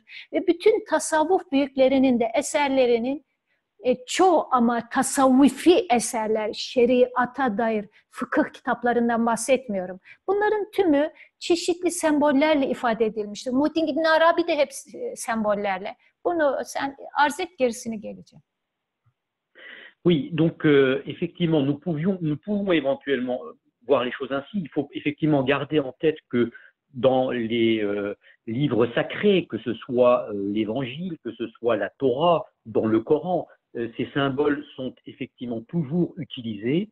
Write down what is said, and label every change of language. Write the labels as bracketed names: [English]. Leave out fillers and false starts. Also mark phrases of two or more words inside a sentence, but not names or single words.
[Turkish] Ve bütün tasavvuf büyüklerinin de eserlerinin çoğu ama tasavvufi eserler, şeriata dair fıkıh kitaplarından bahsetmiyorum. Bunların tümü çeşitli sembollerle ifade edilmiştir. Muhittin İbn Arabi de hep sembollerle. Bunu sen arz et, gerisini geleceğim. [French] Oui, donc effectivement, nous pouvons éventuellement voir les choses ainsi. Il faut effectivement garder en tête que dans les livres sacrés, que ce soit l'Évangile, que ce soit la Torah, dans le Coran, ces symboles sont effectivement toujours utilisés.